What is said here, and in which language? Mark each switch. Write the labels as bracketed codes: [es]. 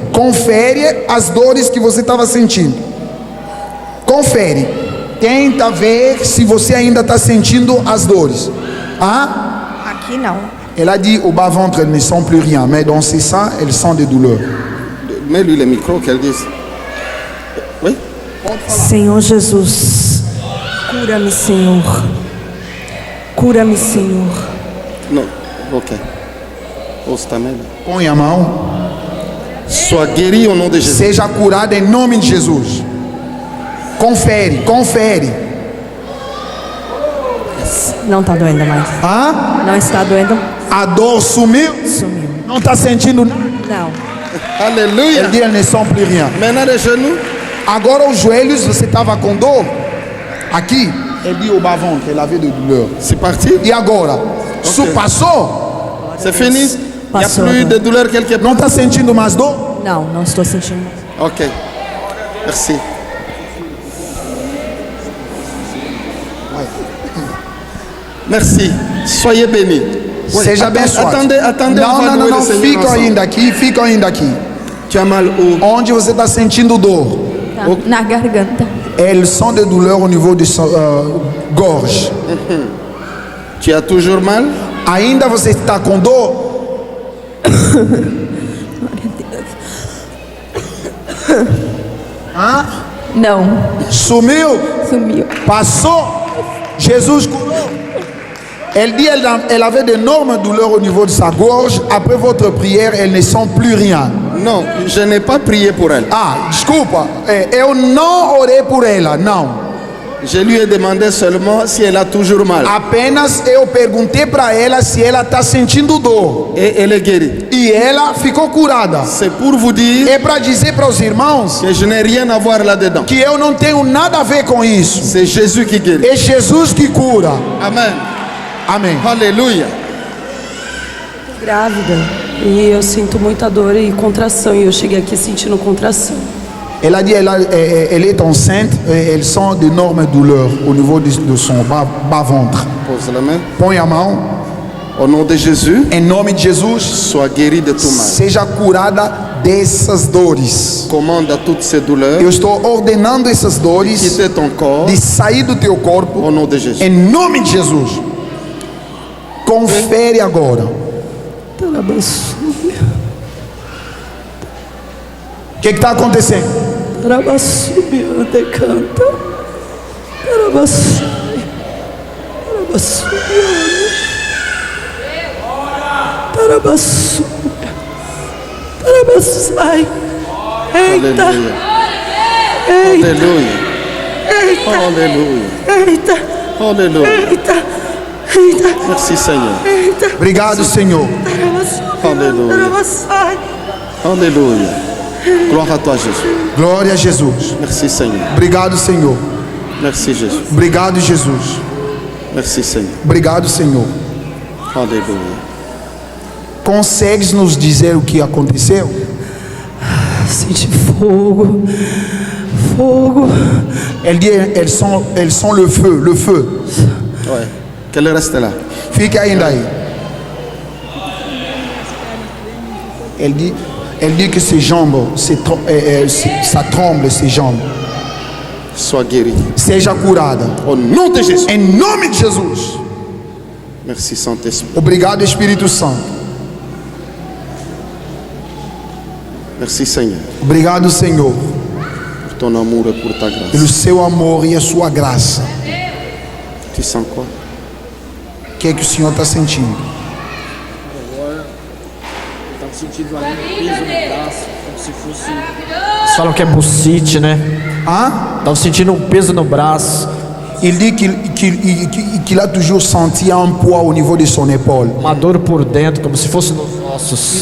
[pt] Confere as dores que você estava sentindo. Confere. Tenta ver se você ainda está sentindo as dores. Aqui não. [fr] Elle a dit au bas-ventre, elles ne sont plus rien. Mais dans ses seins, elles sont des douleurs. Mets-lui le micro qu'elle dise. Oui. [pt] Senhor Jesus, cura-me, Senhor. Cura-me, Senhor. [fr] Non. Ok. Pose ta main. [pt] Põe a mão. [fr] Sois guéri au nom de Jésus. [pt] Seja curado em nome de Jesus. Confere. Não está doendo mais. Não está doendo? A dor sumiu? Sumiu. Não está sentindo nada? Não. [fr] Alléluia. Elle dit, elles ne sont plus rien. Maintenant les genoux. [pt] Agora os joelhos, você estava com dor? Aqui, ele [fr] dit au bas-ventre, elle avait de douleur. C'est parti? [pt] E agora? Isso passou? [fr] C'est fini? Il n'y a [pt] Passou, [fr] plus [pt] né? [fr] de douleur quelque part? [pt] Não está sentindo mais dor? Não, não estou sentindo. [fr] Ok. Merci. Merci. Soyez bénis. Oui, [pt] Seja abençoado. [fr] Attendez, on va louer [pt] Não, [fr] le Seigneur [pt] fica ainda aqui. [fr] Tu as mal où? [pt] Onde você está sentindo dor? Tá, na garganta. [fr] Elles sont de douleur au niveau de [pt] sua [fr] gorge. Tu as toujours mal? [pt] Ainda você está com dor? Não, Sumiu? sumiu. Passou? Jesus curou? [fr] Elle dit elle avait d'énormes douleurs au niveau de sa gorge. Après votre prière, elle ne sent plus rien. Non, je n'ai pas prié pour elle. [pt] Ah, desculpa. Eu não orei por ela, não. [fr] Je lui ai demandé seulement si elle a toujours mal. [pt] Apenas eu perguntei para ela se ela está sentindo dor. [fr] Et elle est guérie. [pt] E ela ficou curada. [fr] C'est pour vous dire [pt] É para dizer para os irmãos [fr] que je n'ai rien à voir là-dedans. [pt] que eu não tenho nada a ver com isso. [fr] C'est Jésus qui guérit. [pt] É Jesus que cura. Amen. Amém. [fr] Alléluia. [pt] Grávida e eu sinto muita dor e contração, e eu cheguei aqui sentindo contração. [fr] Elle a dit elle est enceinte et elle sent d'énormes douleurs au niveau de son bas-ventre. Pose la main. [pt] Põe a mão. [fr] Au nom de Jésus, [pt] Em nome de Jesus, [fr] sois guéri de tout mal. [pt] seja curada dessas dores. [fr] Commande à toutes ces douleurs [pt] Eu estou ordenando essas dores [fr] quitter ton corps [pt] de sair do teu corpo. [fr] au nom de Jésus. [pt] Em nome de Jesus. Confere agora. O que está acontecendo? Tarabassubiante canta. Tarabassubiante. Tarabassubiante. Tarabassai. Eita, [fr] Alléluia. eita, Alléluia. eita, Alléluia. eita, Alléluia. eita, eita, Merci Seigneur. eita. [pt] Obrigado, Senhor. [fr] Alléluia. Tarabassai. Alléluia. Gloire à toi Jésus. [pt] Glória a Jesus. [fr] Merci Seigneur. [pt] Obrigado, Senhor. [fr] Merci Jésus. [pt] Obrigado, Jesus. [fr] Merci Seigneur. [pt] Obrigado, Senhor. [fr] Alléluia. [pt] Consegues nos dizer o que aconteceu? Senti fogo, fogo. [fr] Elle dit elles sont le feu, le feu. Ouais. Qu'elle reste là. [pt] Fique ainda aí. [fr] Elle dit que ses jambes, ça tremble, ses jambes. Sois guéri. [pt] Seja curada. [fr] Au nom de Jésus. [pt] Em nome de Jesus. [fr] Merci Saint-Esprit. [pt] Obrigado, Espírito Santo. [fr] Merci Seigneur [pt] Obrigado, Senhor, [fr] pour ton amour et pour ta grâce. [pt] pelo seu amor e a sua graça. [fr] Tu sens quoi? [pt] O que é que o Senhor está sentindo? Tava sentindo ali um peso no braço, como se fosse. Eles falam que é bucite, né? Hein? Tava sentindo um peso no braço, [fr] Il dit qu'il a toujours senti un poids au niveau de son épaule. [pt] uma dor por dentro, como se fosse nos ossos.